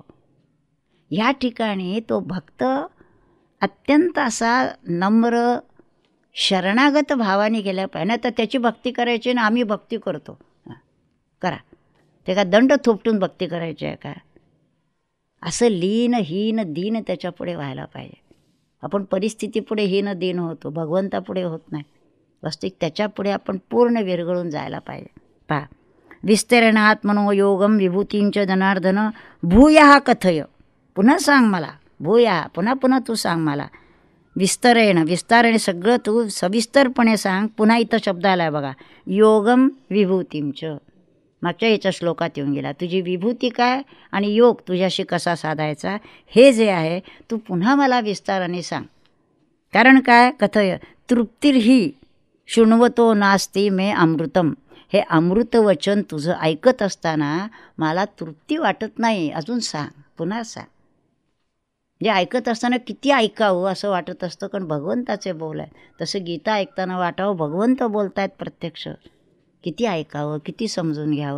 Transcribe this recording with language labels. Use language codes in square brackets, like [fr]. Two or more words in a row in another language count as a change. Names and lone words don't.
[mr] ह्या ठिकाणी तो भक्त अत्यंत असा नम्र शरणागत भावाने गेल्या पाहिजे. तर त्याची भक्ती करायची ना आम्ही भक्ती करतो, करा ते का दंड थोपटून भक्ती करायची आहे का. असं लीन हीन दीन त्याच्यापुढे व्हायला पाहिजे. आपण परिस्थितीपुढे हीन दीन होतो, भगवंतापुढे होत नाही. वास्तविक त्याच्यापुढे आपण पूर्ण विरघळून जायला पाहिजे. पहा, [sa] विस्तरणात मनोयोगम विभूतींच जनार्दन भूया कथय, [mr] पुन्हा सांग मला, भूया पुन्हा पुन्हा तू सांग मला. विस्तारेण सगळं तू सविस्तरपणे सांग. पुन्हा इथं शब्द आला आहे बघा, [sa] योगम विभूतींच, [mr] मागच्या याच्या श्लोकात येऊन गेला. तुझी विभूती काय आणि योग तुझ्याशी कसा साधायचा हे जे आहे तू पुन्हा मला विस्ताराने सांग. कारण काय, [sa] कथय तृप्तिर्ही शृण्वतो नास्ती मे अमृतम, [mr] हे अमृत वचन तुझं ऐकत असताना मला तृप्ती वाटत नाही, अजून सांग, पुन्हा सांग. म्हणजे ऐकत असताना किती ऐकावं असं वाटत असतं, कारण भगवंताचे बोल आहे. तसं गीता ऐकताना वाटावं भगवंत बोलत आहेत प्रत्यक्ष, किती ऐकावं, किती समजून घ्यावं.